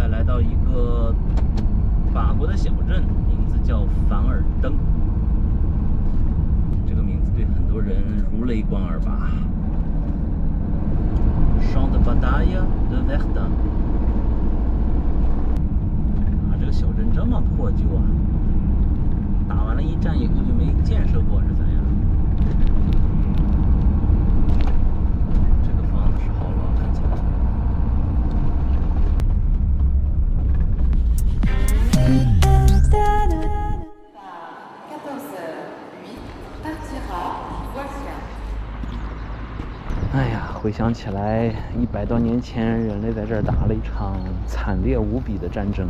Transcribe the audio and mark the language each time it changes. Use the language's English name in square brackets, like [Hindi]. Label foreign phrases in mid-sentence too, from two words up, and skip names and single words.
[Chinese] 到一个法国的小镇，名字叫凡尔登。这个名字对很多人如雷贯耳吧。 [French] Champ de bataille de Verdun。 [Chinese] 啊，这个小镇这么破旧啊！打完了一战以后就没建设过，是怎样？这个房子是好老，看起来。哎呀，回想起来，100多年前，人类在这儿打了一场惨烈无比的战争。